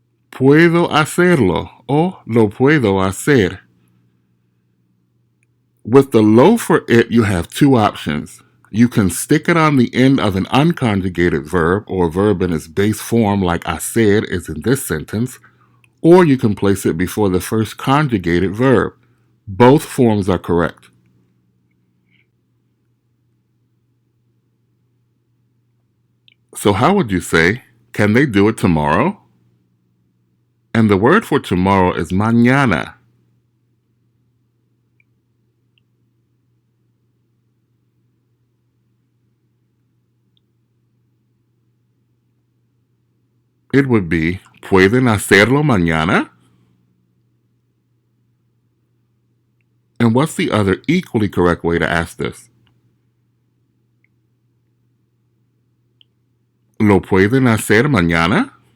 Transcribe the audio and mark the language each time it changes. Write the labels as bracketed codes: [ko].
[es] Puedo hacerlo o lo puedo hacer. [en] With the lo for it, you have two options. You can stick it on the end of an unconjugated verb or verb in its base form like hacer is in this sentence, or you can place it before the first conjugated verb. Both forms are correct. So how would you say, can they do it tomorrow? And the word for tomorrow is mañana. It would be, [es] ¿pueden hacerlo mañana? [en] And what's the other equally correct way to ask this? [es] ¿Lo pueden hacer mañana?